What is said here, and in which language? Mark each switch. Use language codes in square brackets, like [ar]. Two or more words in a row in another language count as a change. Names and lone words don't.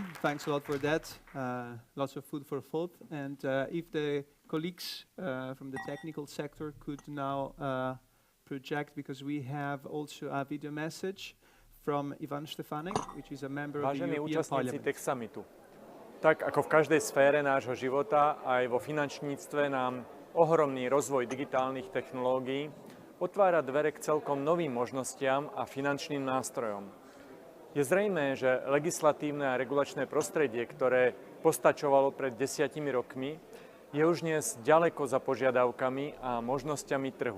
[en] Thanks a lot for that. Lots of food for thought. And if the colleagues from the technical sector could now project, because we have also a video message from Štefanec, which is a member of the European Parliament. Fin.Techsummitu. [sk] Tak ako v každej sfére nášho života, aj vo finančníctve nám ohromný rozvoj digitálnych technológií otvára dvere k celkom novým možnostiam a finančným nástrojom. Je zrejmé, že legislatívne a regulačné prostredie, ktoré postačovalo pred 10 rokmi, je už dnes ďaleko za požiadavkami a možnosťami trhu.